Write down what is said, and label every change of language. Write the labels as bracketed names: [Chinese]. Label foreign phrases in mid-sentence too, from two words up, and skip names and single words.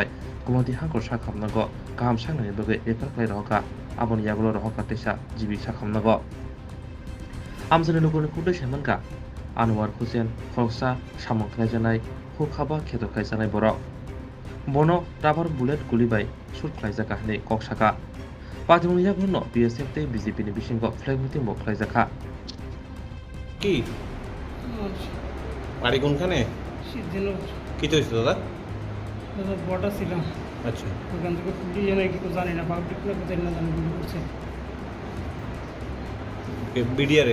[Kok Borok] Komoti Hanko Shakam Nago Gam Shangani Boge Eper Roka Abon Yagolo Roka Tesha GB Shakam Nago Amsini Lokone Kude Shamanka Anwar Hussein Khoroksa Samong Klajanai Khaba Kheto Kaisanai Borok Bono Rabar Bullet Gulibai Sur Klaizaka Nei Kokjakha Patimuni Yagono BSF te BJP ni Bishingo [English] Flag Meeting [Kok Borok] Bo Klaizaka [Bangla] কি বাড়ি কোনখানে কি হয়েছে দাদা বড়টা ছিলাম আচ্ছা ওখান থেকে পুলিশ এনে কি জানি না পাবলিক না কোথায় না জানি গুলি করছে বিডিআরে